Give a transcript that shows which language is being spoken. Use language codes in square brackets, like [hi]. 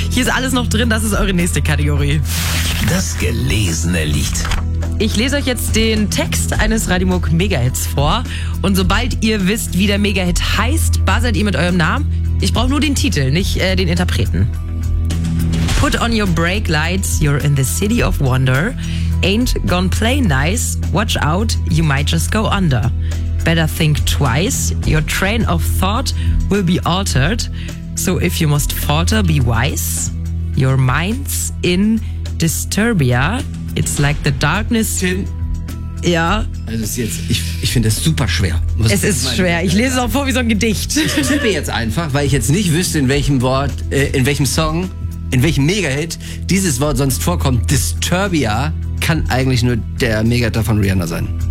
[de] Hier ist alles noch drin. Das ist eure nächste Kategorie. Das gelesene Lied. Ich lese euch jetzt den Text eines Radimog Megahits vor. Und sobald ihr wisst, wie der Megahit heißt, buzzert ihr mit eurem Namen. Ich brauche nur den Titel, nicht den Interpreten. [en] Put on your brake lights, you're in the city of wonder. Ain't gonna play nice, watch out, you might just go under. Better think twice, your train of thought will be altered. So if you must falter, be wise. Your mind's in Disturbia, it's like the darkness... [de] Tim. Ja. Also ist jetzt, ich finde das super schwer. Es ist schwer. Ich lese es auch vor wie so ein Gedicht. Ich tippe jetzt einfach, weil ich jetzt nicht wüsste, in welchem Mega-Hit dieses Wort sonst vorkommt. Disturbia kann eigentlich nur der Mega-Hit von Rihanna sein.